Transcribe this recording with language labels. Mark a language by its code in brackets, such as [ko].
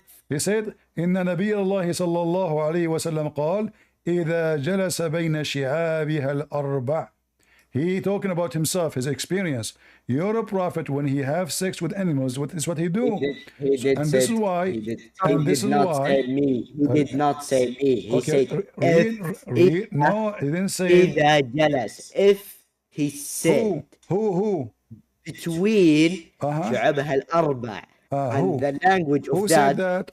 [en] He said, [ar] إن نبي الله صلى الله عليه وسلم قال إذا جلس بين شعابها الأربع. [en] He talking about himself, his experience. Your prophet, when he have sex with animals, what is what he do? He did and this is why. He did not say me. He said read. No, he didn't say. [ar] إذا جلس. [en] If he said. Who? Between [ar] شعبها الأربع. [en] And the language of that.